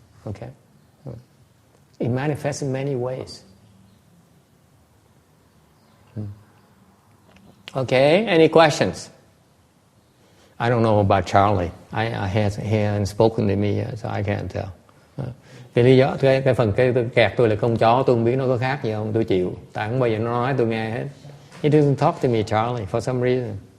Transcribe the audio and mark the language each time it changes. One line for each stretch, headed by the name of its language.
English: Okay, it manifests in many ways. Okay, any questions? I don't know about Charlie. He hasn't spoken to me yet, so I can't tell.
Vietnamese: Cái lý do cái phần cái kẹt tôi là con chó, tôi không biết nó có khác gì không, tôi chịu. Tại không bao giờ nó nói tôi nghe hết.
English: He doesn't talk to me, Charlie, for some reason.